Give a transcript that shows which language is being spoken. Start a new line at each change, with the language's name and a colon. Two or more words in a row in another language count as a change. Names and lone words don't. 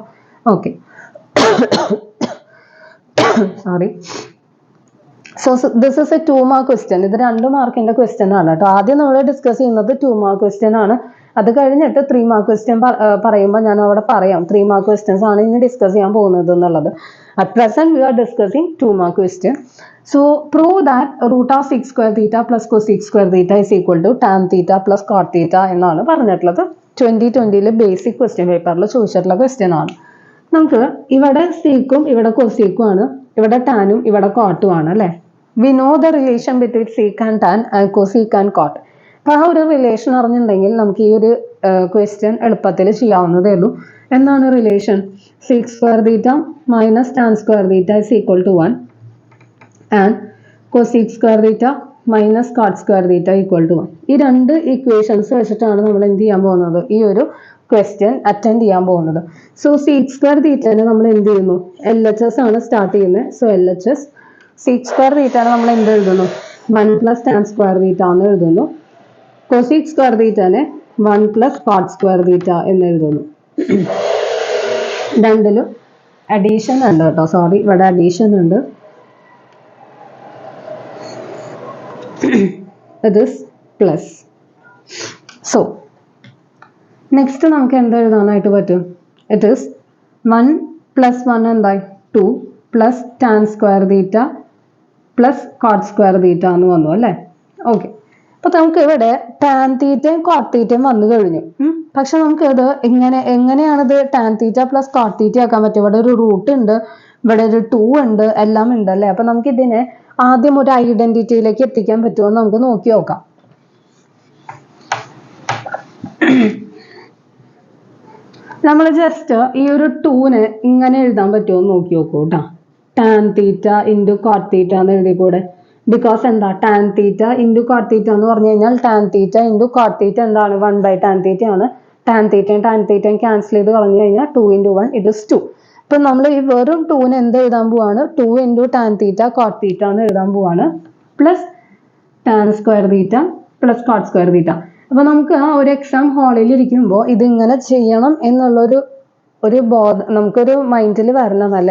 English: Okay, sorry. So this is a 2 mark question.
Malayalam: ഇത് 2 മാർക്കിൻ്റെ ക്വസ്റ്റ്യൻ ആണ് കേട്ടോ. ആദ്യം നമ്മൾ ഡിസ്കസ് ചെയ്യുന്നത്
English: 2 mark question
Malayalam: ആണ്. അത് കഴിഞ്ഞിട്ട്
English: 3 mark question
Malayalam: പറയുമ്പോൾ ഞാൻ അവിടെ പറയാം
English: 3 mark questions
Malayalam: ആണ് ഇനി ഡിസ്കസ് ചെയ്യാൻ പോകുന്നത് എന്നുള്ളത്.
English: At present we are discussing 2 mark question. So prove that root of sec square theta plus cosec square theta is equal to tan theta plus cot theta
Malayalam: എന്നാണ് പറഞ്ഞിട്ടുള്ളത്. 2020
English: basic question
Malayalam: പേപ്പറിൽ ചോദിച്ചിട്ടുള്ള ക്വസ്റ്റ്യൻ ആണ്. നമുക്ക് ഇവിടെ സീക്കും ഇവിടെ കൊസീക്കും ആണ്, ഇവിടെ ടാനും ഇവിടെ കോട്ടും ആണ് അല്ലേ.
English: We know the relation between sec and tan and cosec and cot.
Malayalam: അപ്പോൾ ആ ഒരു റിലേഷൻ അറിഞ്ഞിട്ടുണ്ടെങ്കിൽ നമുക്ക് ഈ ഒരു ക്വസ്റ്റ്യൻ എളുപ്പത്തിൽ ചെയ്യാവുന്നതേ ഉള്ളൂ. എന്താണ് റിലേഷൻ?
English: sec square theta minus tan square theta is equal to 1 and cosec square theta minus cot square theta equal to 1.
Malayalam: ഈ 2 ഇക്വേഷൻസ് വെച്ചിട്ടാണ് നമ്മൾ എന്ത് ചെയ്യാൻ പോകുന്നത്, ഈ ഒരു
English: question attend
Malayalam: ചെയ്യാൻ പോകുന്നത്.
English: So sec square theta
Malayalam: നമ്മൾ എന്ത് ചെയ്യുന്നു, LHS ആണ് സ്റ്റാർട്ട് ചെയ്യുന്നത്.
English: സോ LHS sec square theta
Malayalam: നമ്മൾ എന്ത് എഴുതുന്നു,
English: 1 plus tan square theta
Malayalam: എന്ന് എഴുതുന്നു.
English: cosec square theta 1 plus cot square theta
Malayalam: എന്ന് എഴുതുന്നു. രണ്ടിലും അഡീഷൻ ഉണ്ട് കേട്ടോ, സോറി ഇവിടെ അഡീഷൻ ഉണ്ട്. ഇത് പ്ലസ്.
English: So next
Malayalam: നമുക്ക് എന്ത് എഴുതാനായിട്ട് പറ്റും,
English: It is 1 plus 1 എന്തായി 2 plus tan square theta plus cot square theta
Malayalam: എന്ന് വന്നു അല്ലേ. ഓക്കെ, അപ്പോൾ നമുക്ക് ഇവിടെ ടാൻ തീറ്റയും കോട്ട് തീറ്റയും വന്നു കഴിഞ്ഞു. പക്ഷെ നമുക്ക് ഇത് എങ്ങനെയാണിത്
English: tan theta plus cot theta
Malayalam: ആക്കാൻ പറ്റും? ഇവിടെ ഒരു റൂട്ട് ഉണ്ട്, ഇവിടെ ഒരു 2 ഉണ്ട്, എല്ലാം ഉണ്ട് അല്ലേ. അപ്പം നമുക്ക് ഇതിനെ ആദ്യം ഒരു ഐഡന്റിറ്റിയിലേക്ക് എത്തിക്കാൻ പറ്റുമോ എന്ന് നമുക്ക് നോക്കി നോക്കാം. നമ്മൾ ജസ്റ്റ് ഈ ഒരു 2നെ ഇങ്ങനെ എഴുതാൻ പറ്റുമോ എന്ന് നോക്കി നോക്കൂ കേട്ടോ.
English: tan theta into cot theta
Malayalam: എന്ന് എഴുതി കൂടെ. ബിക്കോസ് എന്താ,
English: tan theta into cot theta
Malayalam: എന്ന് പറഞ്ഞു കഴിഞ്ഞാൽ
English: tan theta into cot theta
Malayalam: എന്താണ്,
English: 1/tan theta
Malayalam: ആണ്. ടാൻ തീറ്റയും ക്യാൻസൽ ചെയ്ത് കളഞ്ഞു കഴിഞ്ഞാൽ 2 × 1
English: it is 2.
Malayalam: അപ്പം നമ്മൾ ഈ വെറും 2നെ എന്ത് എഴുതാൻ പോവാണ്,
English: 2 × tan theta cot theta
Malayalam: എന്ന് എഴുതാൻ പോവാണ്.
English: plus tan square theta plus cot square theta.
Malayalam: അപ്പോൾ നമുക്ക് ആ ഒരു എക്സാം ഹാളിൽ ഇരിക്കുമ്പോൾ ഇതിങ്ങനെ ചെയ്യണം എന്നുള്ളൊരു നമുക്കൊരു മൈൻഡിൽ വരണമല്ലേ.